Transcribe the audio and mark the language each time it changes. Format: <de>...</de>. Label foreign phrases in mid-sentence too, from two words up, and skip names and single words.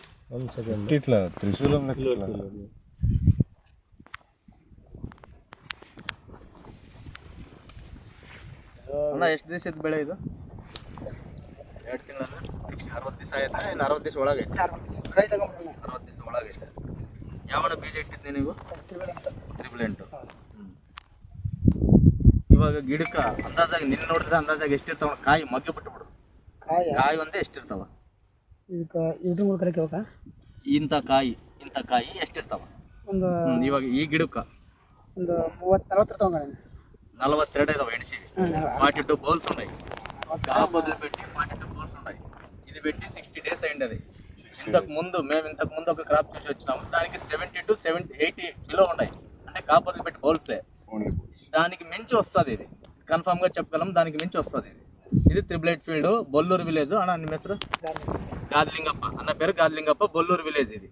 <te>ఇట్లా త్రిశూలం</te> <kn>ಅಣ್ಣ ಎಷ್ಟು ದಿವಸದ ಬೆಳೆ ಇದು? 2 ತಿಂಗಳ 60 ದಿವಸ ಆಯ್ತಾ? ಇನ್ನು 60 ದಿವಸ ಒಳಗೈತೆ? 60 ದಿವಸ ಒಳಗೈತೆ. ಯಾವನ ಬೀಜ ಇಟ್ಟಿದ್ದೆ ನೀವು? ತ್ರಿಬಲ್ 8. ಇವಾಗ ಗಿಡಕ್ಕೆ ಅಂದಾಜಾಗಿ ನಿನ್ನ ನೋಡಿದ್ರೆ ಅಂದಾಜಾಗಿ ಎಷ್ಟಿರ್ತಾವ ಕಾಯಿ? ಮಗ್ಗೆ ಬಿಟ್ಟುಬಿಡು. ಕಾಯಿ ಒಂದೇ ಎಷ್ಟಿರ್ತಾವ? ಇಂಥ ಕಾಯಿ ಎಷ್ಟಿರ್ತಾವ ಇವಾಗ ಈ ಗಿಡಕ್ಕೆ? ಒಂದು 30-40 ಇರ್ತಾವ.</kn> <te>42</te> <kn>ಇದಾವು ಎಣಿಸಿವಿ.</kn> <te>42 బౌల్స్ ఉన్నాయి. కాపదులు పెట్టి 42 బౌల్స్ ఉన్నాయి. ఇది పెట్టి 60 డేస్ అయింది. అది మేము ఇంతకు ముందు ఒక క్రాప్ చూసి వచ్చినాము. దానికి 70 to 80 కిలో ఉన్నాయి. అంటే కాపదులు పెట్టి బౌల్సే. దానికి మించి వస్తుంది. ఇది కన్ఫామ్గా చెప్పగలం, దానికి మించి వస్తుంది. ఇది త్రిబుల్ 8 ఫీల్డ్, బొల్లూరు విలేజ్. అన్న</te> <kn>ನಿಮ್ಮ ಹೆಸರು?</kn> <te>గాదిలింగప్ప. అన్న పేరు గాదిలింగప్ప, బొల్లూరు విలేజ్ ఇది.</te>